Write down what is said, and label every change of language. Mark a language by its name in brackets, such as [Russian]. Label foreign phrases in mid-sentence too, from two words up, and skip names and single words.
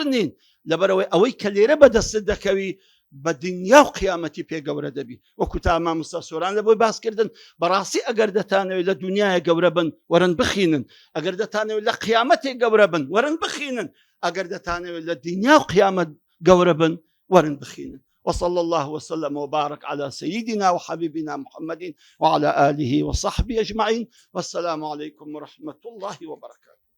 [Central Kurdish] نین لەبەرەوەی ئەوەی کە لێرە بەدەستت دەکەوی بە دنیا و قیامەتی پێ گەورە دەبی وەکو تا مامۆستا سۆران لە بۆی باسکردن بەڕاستی ئەگەر دەتانەوێت لە دنیاە گەورە بن وەرن بخینن ئەگەر دەتانەوێت لە قیامەتێک گەورە بن وەرن بخینن ئەگەر دەتانەوێت لە دنیا و قیامەت گەورە بن وەرن بخینن [Arabic] وصلى الله وسلم وبارك على سيدنا وحبيبنا محمد وعلى آله وصحبه أجمعين والسلام عليكم ورحمة الله وبركاته.